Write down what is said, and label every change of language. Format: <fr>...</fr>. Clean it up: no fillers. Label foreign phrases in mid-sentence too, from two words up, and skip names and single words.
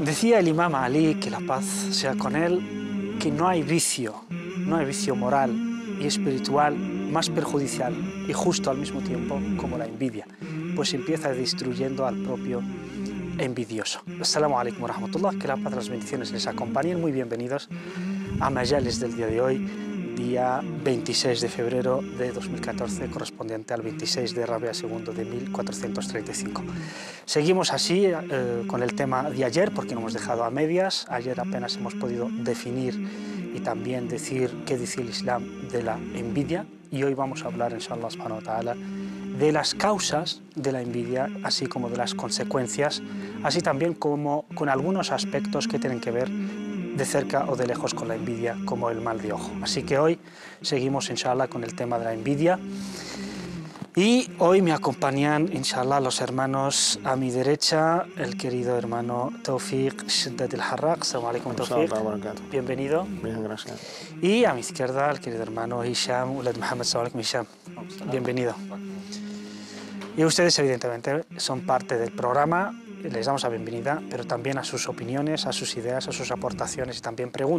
<es>Decía el imam Ali, que la paz sea con él, que no hay vicio moral y espiritual más perjudicial y justo al mismo tiempo como la envidia, pues empieza destruyendo al propio envidioso.</es> <ar>السلام عليكم ورحمة الله,</ar> <es>que la paz y las bendiciones les acompañen. Muy bienvenidos a Majales del día de hoy, día 26 de febrero de 2014, correspondiente al 26 de Rabia II de 1435. Seguimos así con el tema de ayer, porque no hemos dejado a medias. Ayer apenas hemos podido definir y también decir qué dice el Islam de la envidia, y hoy vamos a hablar,</es> <ar>إن شاء الله سبحانه وتعالى,</ar> <es>de las causas de la envidia, así como de las consecuencias, así también como con algunos aspectos que tienen que ver de cerca o de lejos con la envidia, como el mal de ojo. Así que hoy seguimos, inshallah, con el tema de la envidia. Y hoy me acompañan, inshallah, los hermanos a mi derecha, el querido hermano Tawfiq Shiddat al-Harraq.</es> <ar>السلام عليكم, Tawfiq.</ar> <es>Bienvenido. Bien, gracias. Y a mi izquierda, el querido hermano Hisham Ulad Muhammad.</es> <ar>السلام عليكم, Hisham.</ar> <es>Bienvenido. Y ustedes, evidentemente, son parte del programa. Les damos la bienvenida, pero también a sus opiniones, a sus ideas, a sus aportaciones y también preguntas.</es>